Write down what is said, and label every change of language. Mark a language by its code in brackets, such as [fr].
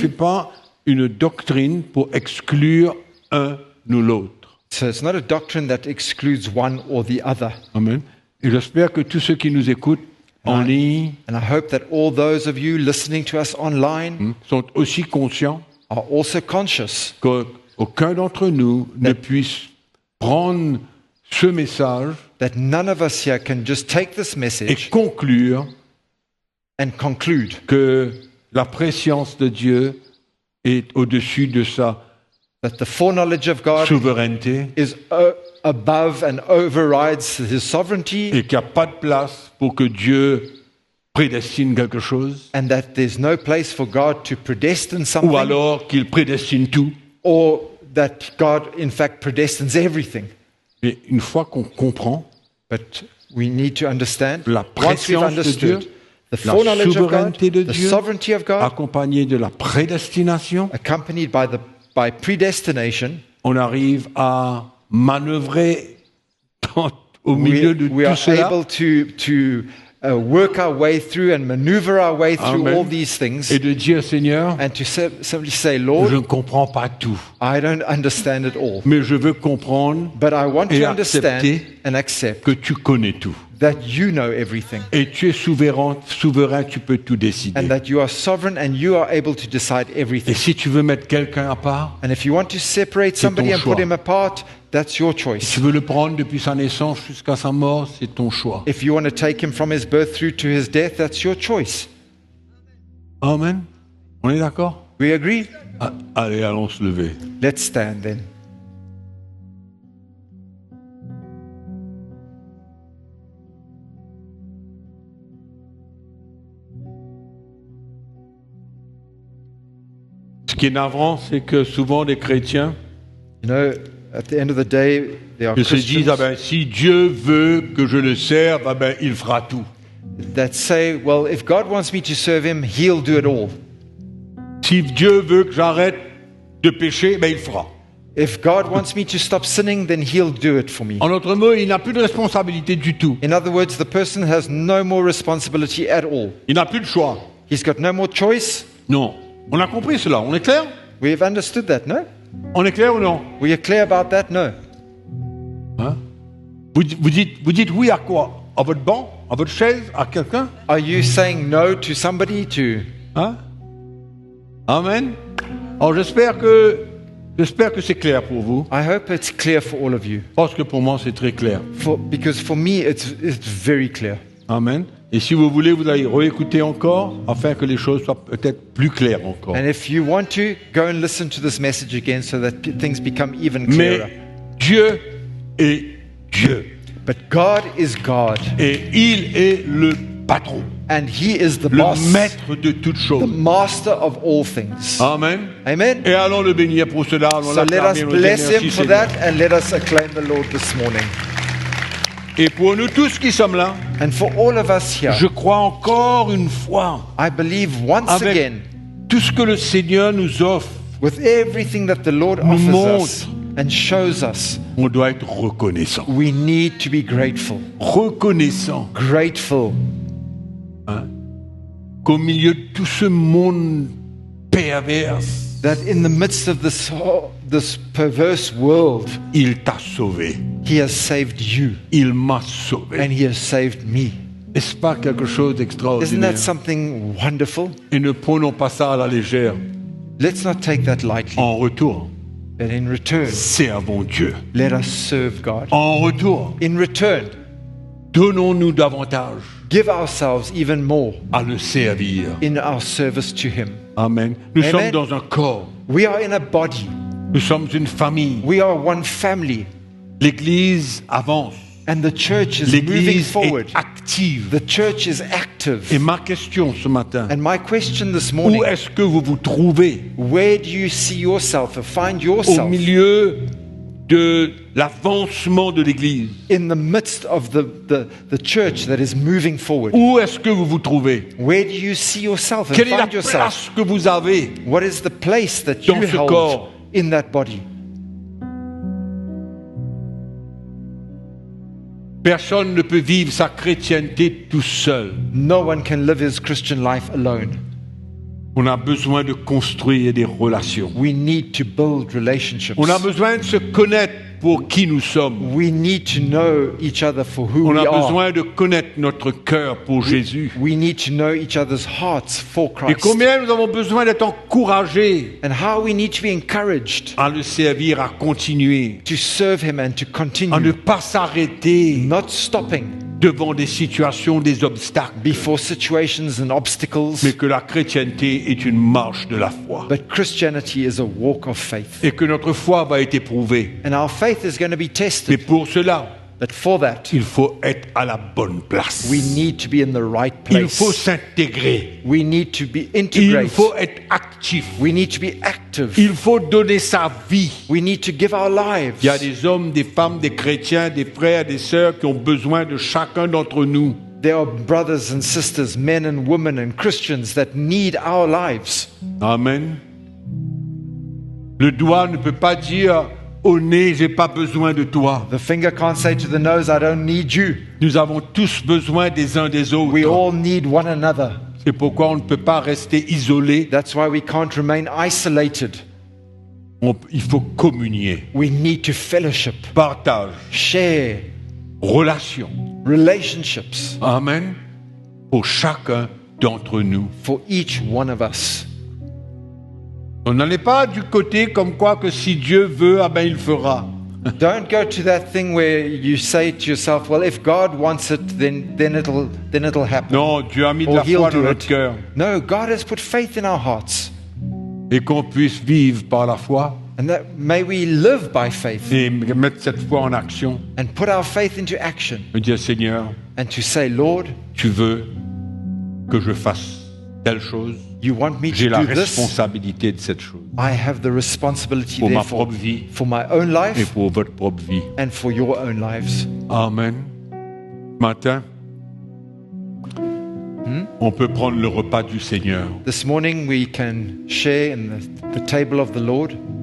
[fr] fais pas une doctrine pour exclure un ou l'autre. [en] So it's not a doctrine that excludes one or the other. Amen. [fr] Et j'espère que tous ceux qui nous écoutent en ligne [en] And I hope that all those of you listening to us online [fr] sont aussi conscients [en] are also conscious [fr] qu'aucun d'entre nous ne puisse prendre ce message [en] that none of us here can just take this [fr] et [en] message [fr] conclure [en] and conclude [fr] que la préscience de Dieu est au-dessus de sa [en] that the foreknowledge of God [fr] souveraineté [en] is above and overrides his sovereignty, [fr] et qu'il n'y a pas de place pour que Dieu prédestine quelque chose, [en] and that there's no place for God to predestine [fr] ou [en] something, [fr] alors qu'il prédestine tout. [en] or that God in fact predestines everything. [fr] Et une fois qu'on comprend [en] But we need to understand, [fr] la [en] once we've [fr] préscience de Dieu, [en] understood the [fr] la [en] foreknowledge of God, [fr] souveraineté de [en] the [fr] Dieu, [en] sovereignty of God, [fr] accompagné de la prédestination, [en] accompanied by predestination, [fr] on arrive à manœuvrer au milieu de [en] we [fr] tout [en] are [fr] cela. [en] able to work our way through and maneuver our way through Amen. all these things, [fr] Et de dire, Seigneur, [en] and to simply say, [fr] je [en] Lord, [fr] ne comprends pas tout, [en] I don't understand it all, [fr] mais je veux comprendre [en] but I want [fr] et [en] to understand [fr] accepter [en] and accept [fr] que tu connais tout. [en] that you know everything, [fr] Et tu es souverain, tu peux tout décider. [en] and that you are sovereign and you are able to decide [fr] Et [en] everything. [fr] si tu veux mettre quelqu'un à part, [en] And if you want to separate [fr] C'est ton [en] somebody and [fr] choix. [en] put him apart, that's your [fr] si [en] choice. [fr] tu veux le prendre depuis sa naissance jusqu'à sa mort, c'est ton choix. [en] If you want to take him from his birth through to his death, that's your choice. [fr] Amen. On est d'accord? [en] We agree? [fr] Ah, allez, allons se lever. [en] Let's stand then. [fr] Ce qui est navrant, c'est que souvent les chrétiens [en] You know, at the end of the day, there are [fr] ils se disent, [en] Christians [fr] ah ben, si Dieu veut que je le serve, ah ben, il fera tout. [en] that say, well, if God wants me to serve him, he'll do it all. [fr] Si Dieu veut que j'arrête de pécher, ben, il fera. [en] If God wants me to stop sinning, then he'll do it for me. [fr] En d'autres mots, il n'a plus de responsabilité du tout. [en] In other words, the person has no more responsibility at all. [fr] Il n'a plus de choix. [en] He's got no more choice. [fr] Non. On a compris cela. On est clair? [en] We've understood that, no? [fr] On est clair ou non? [en] We are clear about that, no? [fr] Hein? Vous dites oui à quoi? À votre banc? À votre chaise? À quelqu'un? [en] Are you saying no to somebody to... [fr] Hein? Amen. Alors j'espère que c'est clair pour vous, [en] I hope it's clear for all of you. [fr] parce que pour moi c'est très clair. [en] Because for me, it's very clear. Amen. [fr] Et si vous voulez, vous allez réécouter encore, afin que les choses soient peut-être plus claires encore. [en] And if you want to, go and listen to this message again so that things become even [fr] Mais [en] clearer. [fr] Dieu est Dieu. [en] But God is God, [fr] Et il est le patron, [en] and He is the [fr] le [en] boss, [fr] maître de toutes [en] the [fr] choses. [en] master of all things. Amen. Amen. [fr] Et allons le bénir pour cela. Allons [en] So let us [fr] l'acclamer, on le [en] bless [fr] dit, [en] Him [fr] merci, [en] for [fr] Seigneur. [en] that, and let us acclaim the Lord this morning. [fr] Et pour nous tous qui sommes là, [en] And for all of us here, [fr] je crois encore une fois, [en] I believe once [fr] avec [en] again, [fr] tout ce que le Seigneur nous offre, [en] with everything that the Lord [fr] nous [en] offers us [fr] montre. [en] and shows us, [fr] on doit être reconnaissant. [en] we need to be grateful. [fr] Reconnaissant, [en] Grateful [fr] hein, qu'au milieu de tout ce monde perverse, [en] that in the midst of this perverse world, [fr] il t'a sauvé. [en] He has saved you [fr] Il m'a sauvé. [en] and He has saved me. [fr] N'est-ce pas quelque chose [en] Isn't [fr] d'extraordinaire? [en] that something wonderful? [fr] Et ne prenons pas ça à la légère. [en] Let's not take that lightly. [fr] En retour, [en] But in return, [fr] servons Dieu. [en] let us serve God. [fr] En retour, [en] In return, [fr] donnons-nous davantage [en] give ourselves even more [fr] à le servir. [en] in our service to Him. [fr] Amen. Nous [en] Amen. [fr] sommes dans un corps. [en] We are in a body. [fr] Nous sommes une famille. [en] We are one family. [fr] L'Église avance. [en] And the church is moving [fr] L'Église [en] forward. [fr] est active. [en] The church is active. [fr] Et ma question ce matin, [en] And my question this [fr] où [en] morning, [fr] est-ce que vous vous trouvez [en] where do you see yourself or find [fr] au [en] yourself [fr] milieu de l'avancement de l'Église? [en] in the midst of the church that is moving forward? [fr] Où est-ce que vous vous trouvez? [en] Where do you see yourself and [fr] Quelle est la [en] find yourself? [fr] place que vous avez? [en] What is the place that you [fr] Dans ce [en] hold [fr] corps. [en] in that body? [fr] Personne ne peut vivre sa chrétienté tout seul. [en] No one can live his Christian life alone. [fr] On a besoin de construire des relations. [en] We need to build relationships. [fr] On a besoin de se connaître pour qui nous sommes. [en] We need to know each other for who [fr] On [en] we [fr] a [en] are. [fr] besoin de connaître notre cœur pour Jésus. [en] We need to know each other's hearts for [fr] Et [en] Christ. [fr] combien nous avons besoin d'être encouragés [en] And how we need to be encouraged [fr] à le servir, à continuer, [en] to serve Him and to [fr] à ne [en] continue, [fr] pas s'arrêter [en] not stopping [fr] devant des situations, des obstacles, [en] before situations and [fr] mais [en] obstacles. [fr] que la chrétienté est une marche de la foi. [en] But Christianity is a walk of faith. [fr] Et que notre foi va être éprouvée. [en] And our faith is going to be [fr] Mais [en] tested. [fr] pour cela, [en] But for that, [fr] il faut être à la bonne place. [en] we need to be in the right [fr] Il faut [en] place. [fr] s'intégrer. [en] We need to be [fr] Il [en] integrated. [fr] faut être actif. [en] We need to be active. [fr] Il faut donner sa vie. [en] We need to give our [fr] Il y a [en] lives. [fr] des hommes, des femmes, des chrétiens, des frères, des sœurs qui ont besoin de chacun d'entre nous. [en] There are brothers and sisters, men and women and Christians that need our lives. Amen. [fr] Le doigt ne peut pas dire au nez, j'ai pas besoin de toi. [en] The finger can't say to the nose, I don't need you. [fr] Nous avons tous besoin des uns des [en] We [fr] autres. [en] all need one another. [fr] C'est pourquoi on ne peut pas rester isolé. [en] That's why we can't remain isolated. [fr] Il faut communier, [en] We need to fellowship, [fr] partage, [en] share, [fr] relation. [en] relationships Amen. [fr] Pour chacun d'entre nous. [en] for each one of us. [fr] On n'en est pas du côté comme quoi que si Dieu veut, ah ben il fera. [en] Don't go to that thing where you say to yourself, well, if God wants it, then it'll happen. [fr] Non, Dieu a mis de [en] Or [fr] la [en] he'll [fr] foi dans [en] do [fr] notre [en] it. [fr] cœur [en] No, God has put faith in our hearts. [fr] et qu'on puisse vivre par la foi [en] And that may we live by faith [fr] et mettre cette foi en action. [en] and put our faith into action [fr] Me dire, Seigneur, [en] and to say, Lord, [fr] tu veux que je fasse telle chose. [en] you want me [fr] J'ai [en] to [fr] la [en] do this. [fr] responsabilité de cette chose [en] I have the responsibility [fr] pour ma [en] therefore [fr] propre vie [en] for my own [fr] et [en] life [fr] pour votre propre vie. [en] and for your own lives. Amen. [fr] Matin, on peut prendre le repas du Seigneur. [en] This morning we can share in the table of the Lord.